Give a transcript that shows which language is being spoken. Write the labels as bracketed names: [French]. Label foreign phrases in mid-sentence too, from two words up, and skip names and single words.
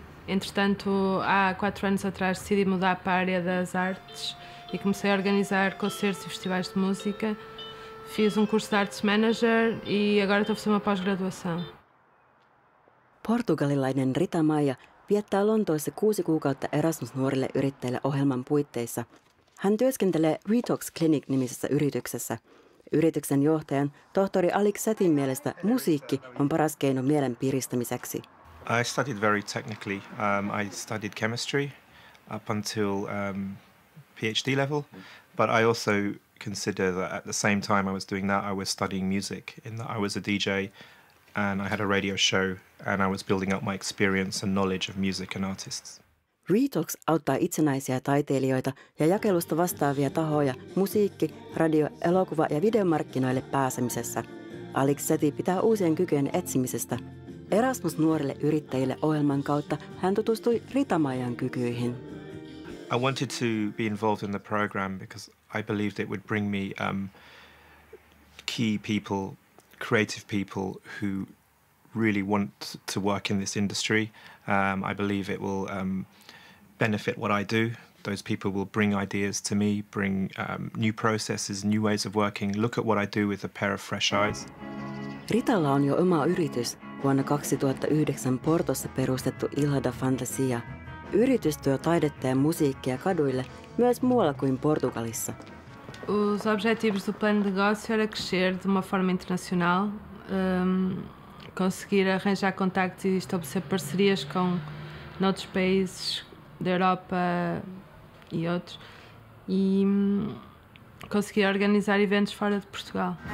[Portuguese] Entretanto, há 4 anos atrás decidi mudar para a área das artes e comecei a organizar concertos e festivais de música. Fiz curso de [English] Arts Manager [Portuguese] e agora estou a fazer uma pós-graduação. [Finnish] Portugalilainen Rita Maija viettää Lontoossa 6 kuukautta Erasmus-nuorille yrittäjille ohjelman puitteissa. Hän työskentelee Retox Clinic-nimisessä yrityksessä. Yrityksen johtajan, tohtori Alex Setin mielestä musiikki on paras keino mielen piristämiseksi. [English] I studied very technically. I studied chemistry up until PhD level, but I also consider that at the same time I was doing that, I was studying music, in that I was a DJ and I had a radio show and I was building up my experience and knowledge of music and artists. [Finnish] Retox auttaa itsenäisiä taiteilijoita ja jakelusta vastaavia tahoja musiikki-, radio-, elokuva- ja videomarkkinoille pääsemisessä. Alex Seti pitää uusien kykyjen etsimisestä. Erasmus-nuorille yrittäjille ohjelman kautta hän tutustui Rita Maijan kykyihin. [English] I wanted to be involved in the program because I believed it would bring me key people, creative people who really want to work in this industry. I believe it will benefit what I do. Those people will bring ideas to me, bring new processes, new ways of working, look at what I do with a pair of fresh eyes. [Finnish] Ritalla on jo oma yritys, vuonna 2009 Portossa perustettu Ilha da Fantasia. Yritys tuo taidetta ja musiikkia kaduille myös muualla kuin Portugalissa. [Portuguese] Os objetivos do plano de negócio era crescer de uma forma internacional, conseguir arranjar contactos e estabelecer parcerias com outros países da Europa e outros e conseguir organizar eventos fora de Portugal.